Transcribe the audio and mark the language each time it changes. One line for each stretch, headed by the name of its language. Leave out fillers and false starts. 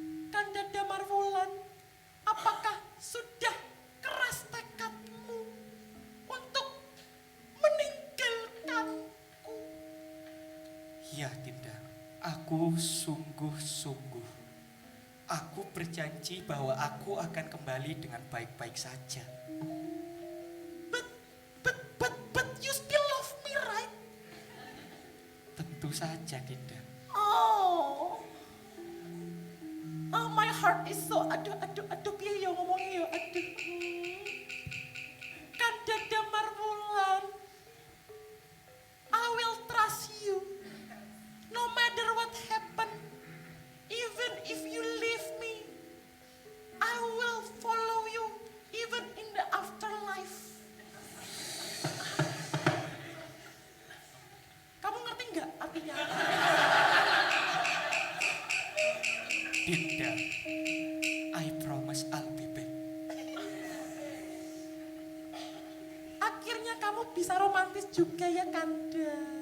Indonesian: Kanda Damar Wulan, apakah sudah keras tekadmu untuk meninggalkanku? Ya Dinda, aku sungguh-sungguh. Aku berjanji bahwa aku akan kembali dengan baik-baik saja.
English: But you still love me, right?
Indonesian: Tentu saja Dinda.
English: Oh, my heart is so,
Javanese: aduh, piye ya ngomongnya ya, aduh.
English: Kanda Damar Wulan, I will trust you, no matter what happen, even if you leave me, I will follow you, even in the afterlife.
Indonesian: Kamu ngerti nggak artinya?
English: Dinda, I promise I'll be back.
Indonesian: Akhirnya kamu bisa romantis juga ya Kanda.